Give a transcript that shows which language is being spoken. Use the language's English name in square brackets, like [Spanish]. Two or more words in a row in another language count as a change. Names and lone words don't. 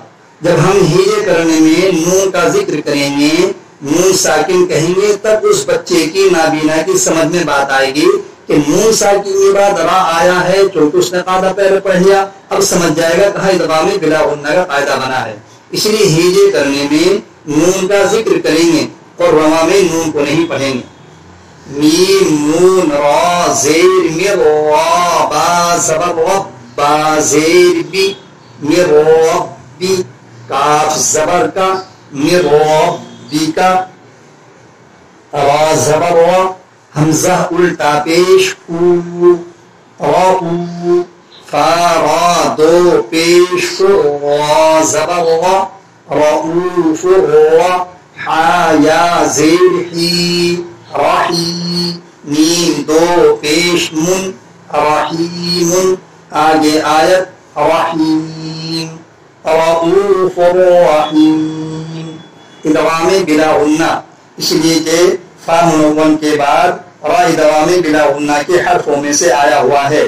[Urdu] جب ہم ہیجے کرنے میں نون کا ذکر کریں گے، نون ساکن کہیں گے، تب اس بچے کی نابینا کی سمجھ میں بات آئے گی کہ نون ساکن کے بعد را آیا ہے، چونکہ اس نے قاعدہ پہلے پڑھ لیا، اب سمجھ جائے گا کہاں ادغام بلا غنہ کا قاعدہ بنا ہے۔ اس لیے ہیجے کرنے میں نون کا ذکر کریں گے اور روا میں نون کو نہیں پڑھیں گے۔ میم نون را زیر مر را با زبر رب با زیر بی مر ربی، کاف زبر کا مر ربی کا، را زبر را حمزہ الٹا پیش او، را او، فا را دو پیش را زبر را رؤوف را، حا یا زیر حی رحی، میم دو پیش من رحیم، آگے آیت رحیم، رؤوف رحیم، ادغام بلا غنہ، اس لیے کہ فا منون کے بعد را ادغام بلا غنہ کے حرفوں میں سے آیا ہوا ہے۔